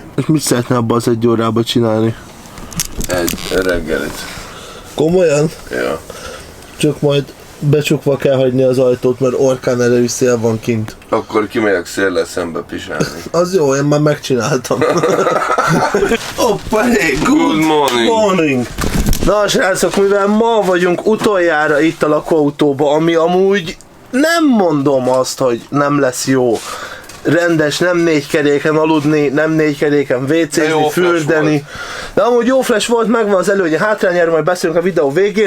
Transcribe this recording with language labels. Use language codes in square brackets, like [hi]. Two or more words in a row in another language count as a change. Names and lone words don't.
[hu] És mit szeretne abban az 1 órában csinálni? Egy reggelit. Komolyan? Ja. Csak majd becsukva kell hagyni az ajtót, mert orkán erejű szél van kint. Akkor kimegyek széllel szembe pisálni. Az jó, én már megcsináltam. Hoppa, [en] hey, Good morning. morning! [hu] Na srácok, mivel ma vagyunk utoljára itt a lakóautóba, ami amúgy nem mondom azt, hogy nem lesz jó. Rendes, nem 4 keréken aludni, nem 4 keréken WC-zni, fürdeni. De amúgy jó flash volt, megvan az előnye, hátrányáról majd beszélünk a videó végén.